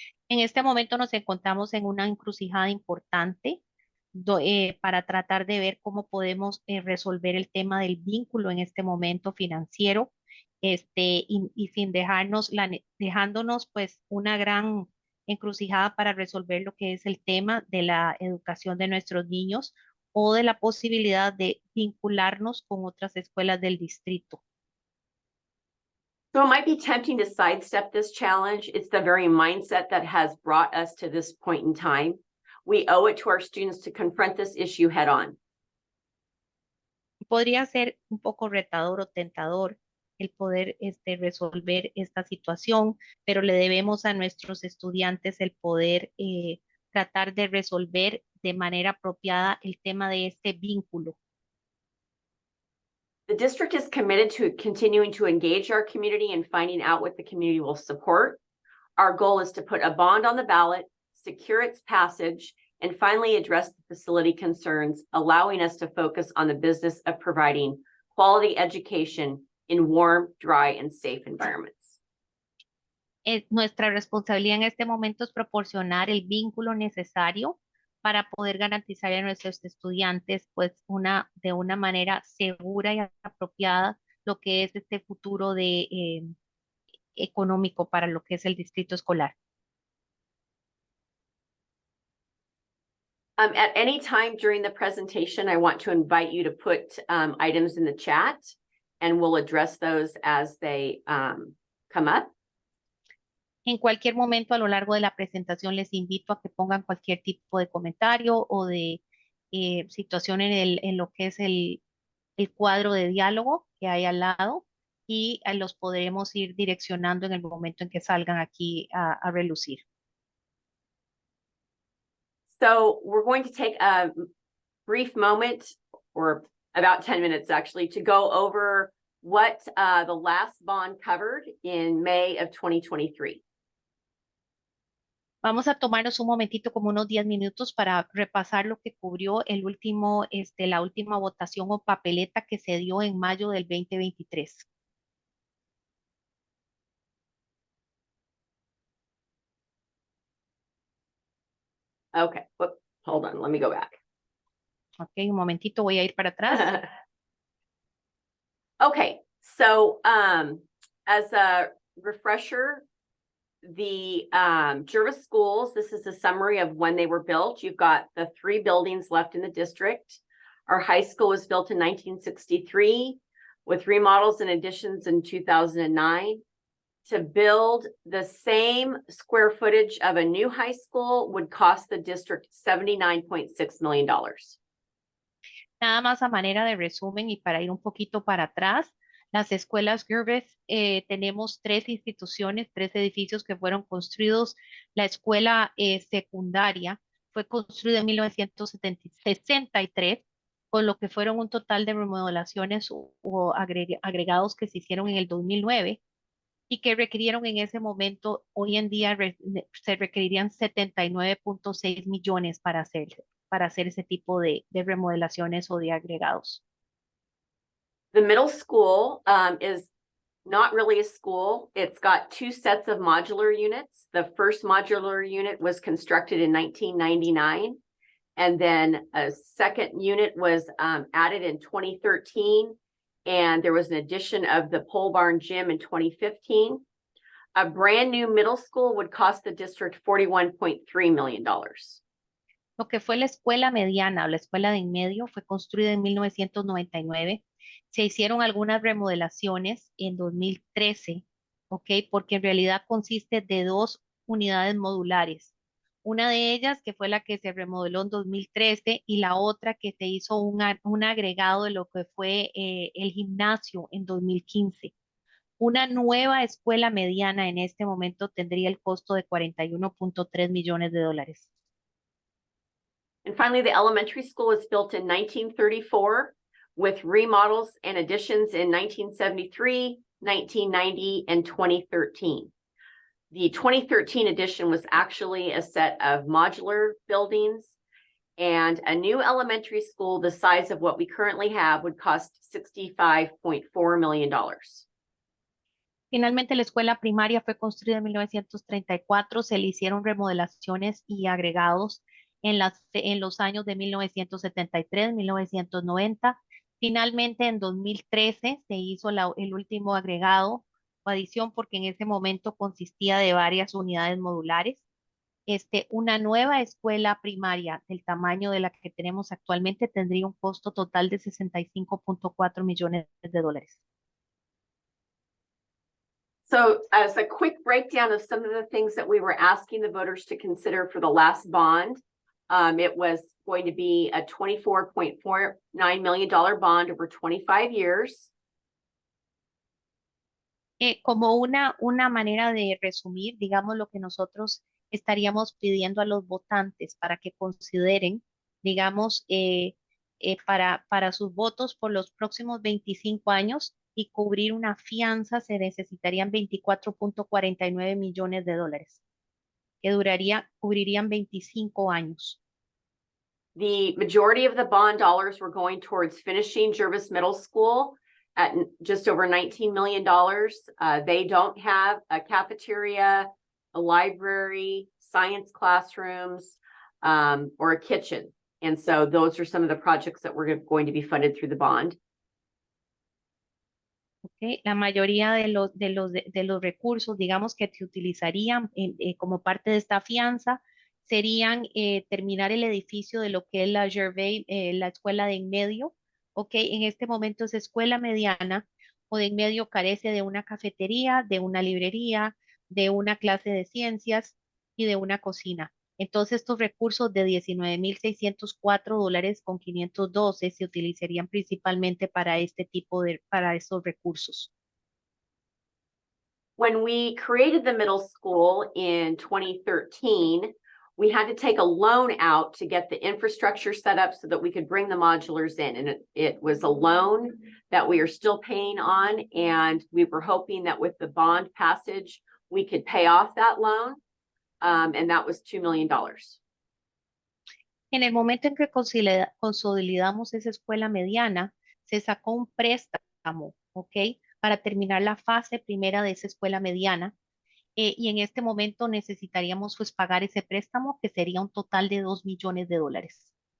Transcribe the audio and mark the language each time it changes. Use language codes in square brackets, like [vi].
[es] En este momento nos encontramos en una encrucijada importante para tratar de ver cómo podemos resolver el tema del vínculo en este momento financiero, y sin dejándonos pues una gran encrucijada para resolver lo que es el tema de la educación de nuestros niños o de la posibilidad de vincularnos con otras escuelas del distrito. [en] So it might be tempting to sidestep this challenge. It's the very mindset that has brought us to this point in time. We owe it to our students to confront this issue head on. [es] Podría ser un poco retador o tentador el poder resolver esta situación, pero le debemos a nuestros estudiantes el poder tratar de resolver de manera apropiada el tema de este vínculo. [en] The district is committed to continuing to engage our community and finding out what the community will support. Our goal is to put a bond on the ballot, secure its passage, and finally address the facility concerns, allowing us to focus on the business of providing quality education in warm, dry, and safe environments. [es] Nuestra responsabilidad en este momento es proporcionar el vínculo necesario para poder garantizar a nuestros estudiantes pues de una manera segura y apropiada lo que es este futuro económico para lo que es el distrito escolar. [en] At any time during the presentation, I want to invite you to put items in the chat, and we'll address those as they come up. [es] En cualquier momento a lo largo de la presentación les invito a que pongan cualquier tipo de comentario o de situación en lo que es el cuadro de diálogo que hay al lado y los podremos ir direccionando en el momento en que salgan aquí a relucir. [en] So we're going to take a brief moment, or about 10 minutes actually, to go over what the last bond covered in May of 2023. [es] Vamos a tomarnos un momentito, como unos 10 minutos, para repasar lo que cubrió la última votación o papeleta que se dio en mayo del 2023. [en] Okay, hold on, let me go back. [es] Ok, un momentito, voy a ir para atrás. [en] Okay, so as a refresher, the Jervis schools, this is a summary of when they were built. You've got the 3 buildings left in the district. Our high school was built in 1963 with remodels and additions in 2009. To build the same square footage of a new high school would cost the district $79.6 million. [es] Nada más a manera de resumen y para ir un poquito para atrás, las escuelas Gervais, tenemos 3 instituciones, 3 edificios que fueron construidos. La escuela secundaria fue construida en 1963, con lo que fueron un total de remodelaciones o agregados que se hicieron en el 2009 y que requirieron en ese momento, hoy en día se requerirían 79.6 millones para hacer ese tipo de remodelaciones o de agregados. [en] The middle school is not really a school. It's got 2 sets of modular units. The first modular unit was constructed in 1999, and then a second unit was added in 2013, and there was an addition of the pole barn gym in 2015. A brand new middle school would cost the district $41.3 million. [es] Lo que fue la escuela mediana o la escuela de en medio fue construida en 1999. Se hicieron algunas remodelaciones en 2013, ¿ok? Porque en realidad consiste de 2 unidades modulares. Una de ellas que fue la que se remodeló en 2013 y la otra que se hizo un agregado de lo que fue el gimnasio en 2015. Una nueva escuela mediana en este momento tendría el costo de 41.3 millones de dólares. [en] And finally, the elementary school was built in 1934 with remodels and additions in 1973, 1990, and 2013. The 2013 addition was actually a set of modular buildings, and a new elementary school the size of what we currently have would cost $65.4 million. [es] Finalmente, la escuela primaria fue construida en 1934, se le hicieron remodelaciones y agregados en los años de 1973, 1990. Finalmente, en 2013 se hizo el último agregado o adición porque en ese momento consistía de varias unidades modulares. Una nueva escuela primaria del tamaño de la que tenemos actualmente tendría un costo total de 65.4 millones de dólares. [en] So as a quick breakdown of some of the things that we were asking the voters to consider for the last bond, it was going to be a $24.49 million bond over 25 years. [es] Como una manera de resumir, digamos, lo que nosotros estaríamos pidiendo a los votantes para que consideren, digamos, para sus votos por los próximos 25 años y cubrir una fianza se necesitarían 24.49 millones de dólares, que cubrirían 25 años. [en] The majority of the bond dollars were going towards finishing Jervis Middle School at just over $19 million. They don't have a cafeteria, a library, science classrooms, or a kitchen. And so those are some of the projects that were going to be funded through the bond. Okay. [es] La mayoría de los recursos, digamos, que se utilizarían como parte de esta fianza serían terminar el edificio de lo que es la Gervais, la escuela de en medio. Ok, en este momento es escuela mediana o de en medio carece de una cafetería, de una librería, de una clase de ciencias y de una cocina. Entonces, estos recursos de $19,604 con 512 se utilizarían principalmente para para estos recursos. [en] When we created the middle school in 2013, we had to take a loan out to get the infrastructure set up so that we could bring the modulars in. And it was a loan that we are still paying on. And we were hoping that with the bond passage, we could pay off that loan. And that was $2 million. [es] En el momento en que consolidamos esa escuela mediana, se sacó un préstamo, ¿ok? Para terminar la fase primera de esa escuela mediana. Y en este momento necesitaríamos pues pagar ese préstamo, que sería un total de $2 millones de dólares.